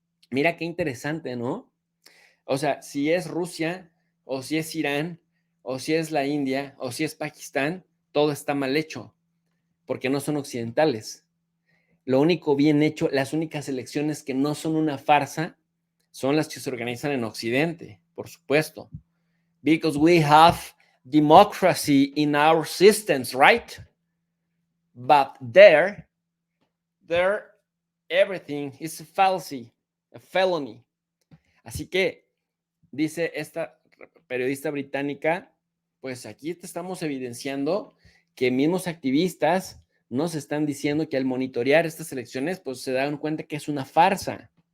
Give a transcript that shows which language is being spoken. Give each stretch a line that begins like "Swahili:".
Spanish: Mira qué interesante, ¿no? O sea, si es Rusia, o si es Irán, o si es la India, o si es Pakistán, todo está mal hecho, porque no son occidentales. Lo único bien hecho, las únicas elecciones que no son una farsa, son las que se organizan en Occidente, por supuesto.
English: Because we have democracy in our systems, right? But there everything is a fallacy, a felony.
Spanish: Así que, dice esta periodista británica, pues aquí te estamos evidenciando que mismos activistas nos están diciendo que al monitorear estas elecciones, pues se dan cuenta que es una farsa.